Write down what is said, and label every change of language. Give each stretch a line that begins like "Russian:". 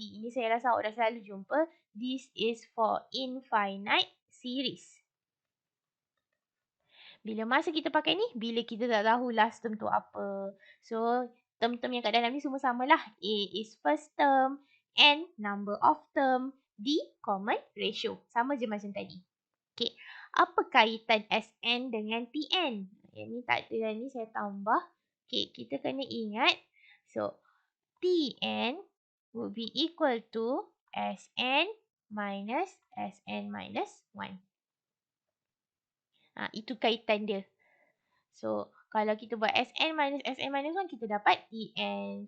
Malay: Ini saya rasa awak dah selalu jumpa.
English: This is for infinite series.
Malay: Bila masa kita pakai ni? Bila kita tak tahu last term tu apa.
English: So,
Malay: term-term yang kat dalam ni semua samalah.
English: A is first term, n number of term, d common ratio.
Malay: Sama je macam tadi. Okay. Apa kaitan Sn dengan Tn? Yang ni tak ada, yang ni saya tambah. Okay, kita kena ingat.
English: So, Tn would be equal to Sn minus Sn minus 1.
Malay: Itu kaitan dia. So, kalau kita buat Sn minus 1, kita dapat Tn.